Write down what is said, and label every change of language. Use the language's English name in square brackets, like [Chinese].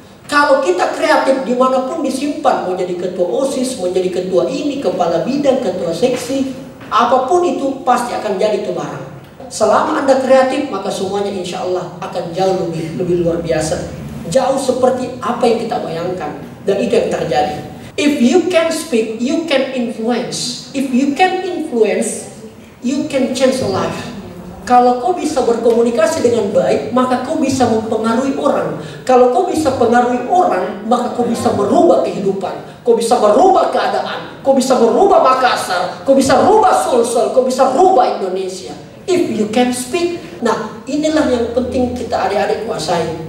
[Indonesian] Kalau kita kreatif dimanapun disimpan, mau jadi ketua OSIS, mau jadi ketua ini, kepala bidang, ketua seksi, apapun itu pasti akan jadi itu barang. Selama Anda kreatif, maka semuanya insya Allah akan jauh lebih luar biasa. Jauh seperti apa yang kita bayangkan. Dan itu yang terjadi. [English] If you can speak, you can influence. If you can influence, you can change a life. [Indonesian] Kalau kau bisa berkomunikasi dengan baik, maka kau bisa mempengaruhi orang. Kalau kau bisa pengaruhi orang, maka kau bisa merubah kehidupan. Kau bisa merubah keadaan. Kau bisa merubah Makassar. Kau bisa merubah Sulsel. Kau bisa merubah Indonesia. [English] If you can speak. [Indonesian] Nah, inilah yang penting kita adik-adik kuasai.